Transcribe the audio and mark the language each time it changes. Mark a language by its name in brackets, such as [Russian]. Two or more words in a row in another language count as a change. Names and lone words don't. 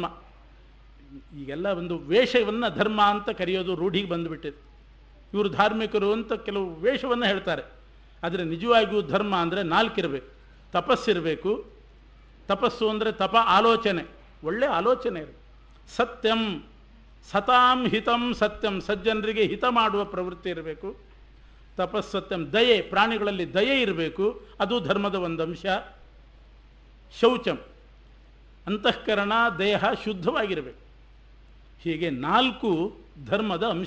[Kannada] ಈಗೆಲ್ಲ ಒಂದು ವೇಷವನ್ನು ಧರ್ಮ ಅಂತ ಕರೆಯೋದು ರೂಢಿಗೆ ಬಂದುಬಿಟ್ಟಿದೆ. ಇವರು ಧಾರ್ಮಿಕರು ಅಂತ ಕೆಲವು ವೇಷವನ್ನು ಹೇಳ್ತಾರೆ. ಆದರೆ ನಿಜವಾಗಿಯೂ ಧರ್ಮ ಅಂದರೆ 4 ಇರಬೇಕು. ತಪಸ್ಸಿರಬೇಕು. ತಪಸ್ಸು ಅಂದರೆ ತಪ, ಆಲೋಚನೆ, ಒಳ್ಳೆ ಆಲೋಚನೆ ಇರಬೇಕು. [Sanskrit] ಸತ್ಯಂ, ಸತಾಂ ಹಿತಂ ಸತ್ಯಂ, [Kannada] ಸಜ್ಜನರಿಗೆ ಹಿತ ಮಾಡುವ ಪ್ರವೃತ್ತಿ ಇರಬೇಕು. ತಪಸ್ಸತ್ಯಂ, ದಯೆ, ಪ್ರಾಣಿಗಳಲ್ಲಿ ದಯೆ ಇರಬೇಕು, ಅದು ಧರ್ಮದ ಒಂದು ಅಂಶ. ಶೌಚಂ, ಅಂತಃಕರಣ ದೇಹ ಶುದ್ಧವಾಗಿರಬೇಕು. ಹೀಗೆ 4 ಧರ್ಮದ ಅಂಶ.